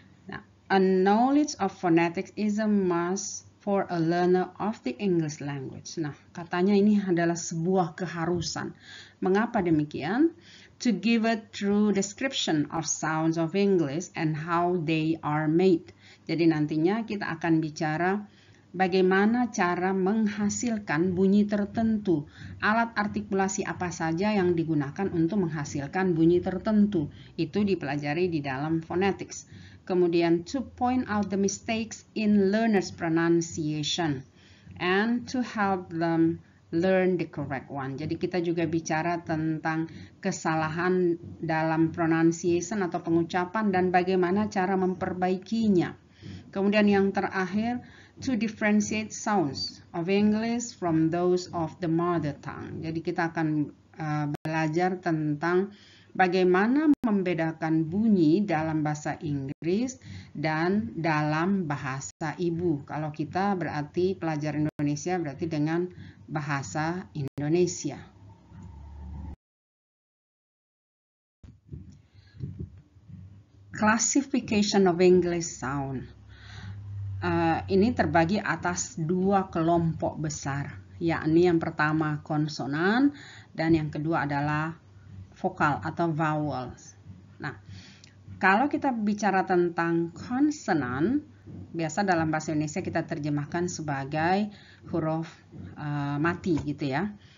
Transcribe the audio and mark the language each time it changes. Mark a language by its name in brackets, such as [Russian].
[English] Nah, a knowledge of phonetics is a must for a learner of the English language. [Indonesian] Nah, katanya ini adalah sebuah keharusan. Mengapa demikian? [English] To give a true description of sounds of English and how they are made. [Indonesian] Jadi nantinya kita akan bicara bagaimana cara menghasilkan bunyi tertentu. Alat artikulasi apa saja yang digunakan untuk menghasilkan bunyi tertentu. Itu dipelajari di dalam phonetics. Kemudian [English] to point out the mistakes in learners' pronunciation and to help them learn the correct one. [Indonesian] Jadi kita juga bicara tentang kesalahan dalam pronunciation atau pengucapan dan bagaimana cara memperbaikinya. Kemudian yang terakhir, [English] to differentiate sounds of English from those of the mother tongue. [Indonesian] Jadi kita akan belajar tentang bagaimana membedakan bunyi dalam bahasa Inggris dan dalam bahasa ibu. Kalau kita berarti pelajar Indonesia berarti dengan bahasa Indonesia. [English] Classification of English sound. [Indonesian] Ini terbagi atas 2 kelompok besar, yakni yang pertama konsonan dan yang kedua adalah vokal atau vowels. Nah, kalau kita bicara tentang konsonan, biasa dalam bahasa Indonesia kita terjemahkan sebagai huruf mati gitu ya.